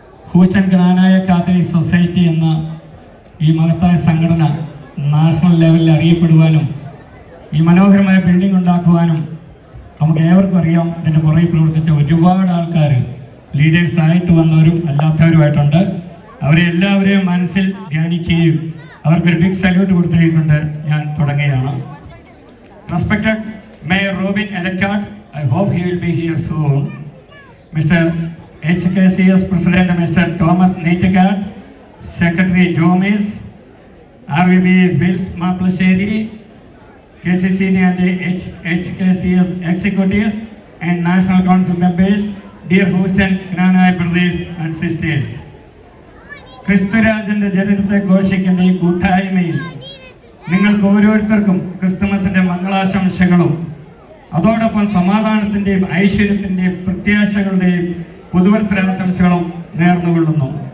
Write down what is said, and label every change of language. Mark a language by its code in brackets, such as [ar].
[ml] Houston ജ്ഞാനായ Catholic society എന്ന ഈ മഹത്തായ സംഘടന നാഷണൽ ലെവലിൽ അറിയപ്പെടുവാനും ഈ മനോഹരമായ ബിൽഡിംഗ് ഉണ്ടാക്കുവാനും നമുക്ക് ഏവർക്കും അറിയാം. ഇതിൻ്റെ പുറകിൽ പ്രവർത്തിച്ച ഒരുപാട് ആൾക്കാർ ലീഡേഴ്സ് ആയിട്ട് വന്നവരും അല്ലാത്തവരുമായിട്ടുണ്ട്. അവരെ എല്ലാവരെയും മനസ്സിൽ ധ്യാനിക്കുകയും അവർക്കൊരു ബിഗ് സല്യൂട്ട് കൊടുത്തുകൊണ്ട് ഞാൻ തുടങ്ങുകയാണ്. [en] Respected mayor Robin Elakkat, I hope he will be here soon. Mr. HKCS President Mr. Thomas Neittigat, Secretary Jomis, RVB Wills Maplasheri, KCC and HKCS executives and National Council members, dear Houston Gnanaya brothers and sisters. [ml] ക്രിസ്തുരാജന്റെ ജനനത്തെ ഘോഷിക്കുന്ന ഈ കൂട്ടായ്മയിൽ നിങ്ങൾക്ക് ഓരോരുത്തർക്കും ക്രിസ്തുമസിന്റെ മംഗളാശംസകളും അതോടൊപ്പം സമാധാനത്തിന്റെയും ഐശ്വര്യത്തിന്റെയും പ്രത്യാശകളുടെയും പുതുവത്സരാശംസകളും നേർന്നുകൊള്ളുന്നു.